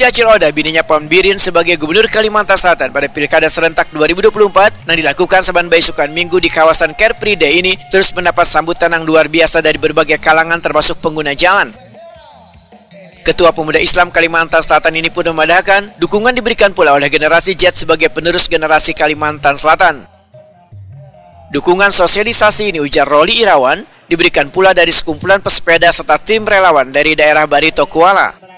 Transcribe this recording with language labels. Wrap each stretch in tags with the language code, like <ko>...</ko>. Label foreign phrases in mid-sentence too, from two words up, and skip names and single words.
<bjn>Acil Odah bininya Paman Birin sebagai Gubernur Kalimantan Selatan pada Pilkada Serentak 2024 yang dilakukan saban besokan Minggu di kawasan</bjn> <en>Car Free Day</en> <bjn>ini terus mendapat sambutan yang luar biasa dari berbagai kalangan termasuk pengguna jalan. Ketua Pemuda Islam Kalimantan Selatan ini pun memadahkan dukungan diberikan pula oleh generasi Z sebagai penerus generasi Kalimantan Selatan. Dukungan sosialisasi ini, ujar Roli Irawan, diberikan pula dari sekumpulan pesepeda serta tim relawan dari daerah Barito Kuala.</bjn>